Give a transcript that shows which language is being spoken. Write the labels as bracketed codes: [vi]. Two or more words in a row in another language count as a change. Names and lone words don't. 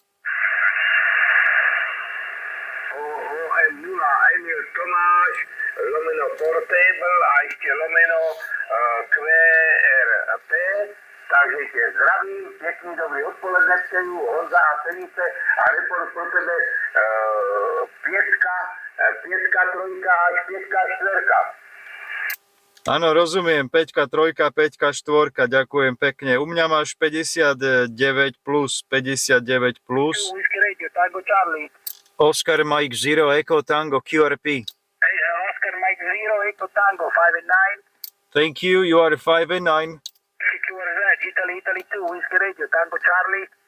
[sk] Emil Tomáš, lomeno Portable a ešte lomeno QRP. [cs] Takže tě zdravím, pěkný dobrý odpoledne přeju, Honza a Fenice a report pro tebe pětka, trojka až pětka, čtverka. [sk] Áno, rozumiem, 5, 3, 5, 4, ďakujem pekne. U mňa máš 59 plus, 59 plus. [en] Oscar Mike 0 Echo Tango QRP. Hey, Oscar Mike 0 Echo Tango, 5 and 9. Thank you, you are 5 and 9. Secure Z, Italy 2, Whiskey Radio, Tango Charlie.